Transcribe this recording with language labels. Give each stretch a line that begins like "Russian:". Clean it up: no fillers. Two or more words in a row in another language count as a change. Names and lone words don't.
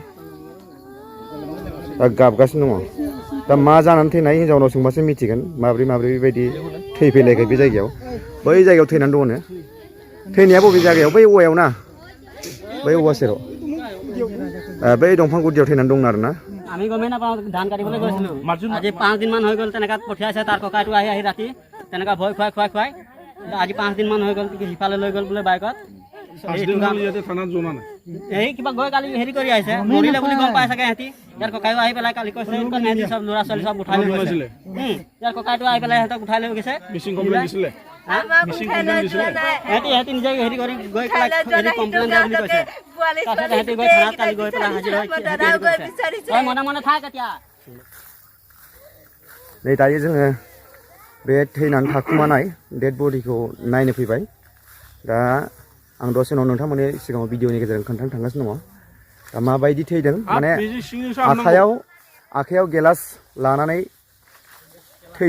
Bodo: दा गाबगासिनो दङ दा मा जानानै थैनाय हिन्जावनाव सोंबासो मिथिगोन माब्रै बेबायदि थैफैलायखाय बे जायगायाव बै जायगायाव थैनानै दङनो थैनाया बबे जायगायाव बै औवायाव ना बै औवा सेराव बै दंफां गुदियाव थैनानै दं आरो ना
Assamese: আমি গমে নাপাওঁ ধান কাটিবলৈ গৈছিলোঁ আজি 5 দিন মান হৈ গ'ল তেনেকা পঠিয়াইছে তাৰ ককাইটো আহি ৰাতি তেনেকা ভয় খুৱাই আজি 5 দিন মান হৈ গ'ল সিফালে লৈ গ'ল বোলে বাইকত এই কিবা গৈ কালি হেৰি কৰি আহিছে মৰিলে বুলি গম পাই চাগে সিহঁতি ইয়াৰ ককাইও আহি পেলাই কালি কৈছে সিহঁতি চব ল'ৰা ছোৱালী চব উঠাই লৈ গৈছিলে ইয়াৰ ককাইটো আহি পেলাই সিহঁতক উঠাই লৈ গৈছে সিহঁতি নিজে হেৰি কৰি গৈ পেলাই কমপ্লেইন দিয়া বুলি কৈছে তাৰপিছত সিহঁতি গৈ থানাত কালি গৈ পেলাই হাজিৰ হৈ মনে মনে থাক এতিয়া
Bodo: नै दायो जोङो बे थैनानै थाखुमानाय डेड बडिखौ नायनो फैबाय दा आं दसे उनाव नोंथांमोननि सिगाङाव भिडिअनि गेजेरजों खोन्थानो थांगासिनो दङ दा माबायदि थैदों माने आखायाव गेलास लानानै थैदों